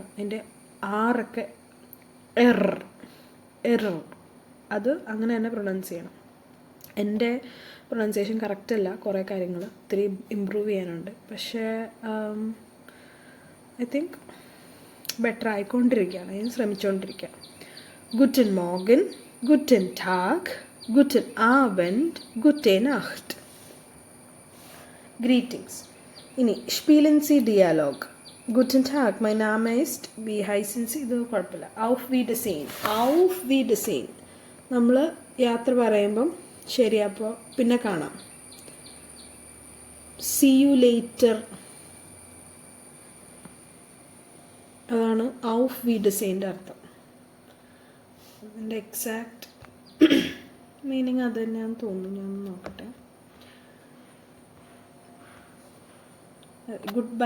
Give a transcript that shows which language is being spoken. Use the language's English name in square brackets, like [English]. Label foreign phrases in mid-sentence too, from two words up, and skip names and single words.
[Malayalam] അതിൻ്റെ ആറൊക്കെ എറർ അത് അങ്ങനെ തന്നെ പ്രൊനൗൺസ് ചെയ്യണം. എൻ്റെ പ്രൊനൗൺസിയേഷൻ കറക്റ്റല്ല, കുറേ കാര്യങ്ങൾ ഇത്തിരി ഇമ്പ്രൂവ് ചെയ്യാനുണ്ട്. പക്ഷേ [English] I think [Malayalam] ബെറ്റർ ആയിക്കൊണ്ടിരിക്കുകയാണ്, ഞാൻ ശ്രമിച്ചുകൊണ്ടിരിക്കുക. [German] Guten Morgen, Guten Tag, Guten Abend, gute Nacht. Greetings. ഇനി Spielen Sie Dialog. Guten Tag, mein Name ist, wie heißen Sie? [Malayalam] ഇത് കുഴപ്പമില്ല. [German] Auf Wiedersehen. Auf Wiedersehen. [Malayalam] നമ്മൾ യാത്ര പറയുമ്പം ശരി, അപ്പോൾ പിന്നെ കാണാം. [English] See you later. [Malayalam] അതാണ് [German] Auf Wiedersehen [Malayalam] അർത്ഥം. അതിൻ്റെ [English] exact meaning [Malayalam] അത് തന്നെയാണെന്ന് തോന്നുന്നു. ഞാൻ നോക്കട്ടെ. [English] good bye.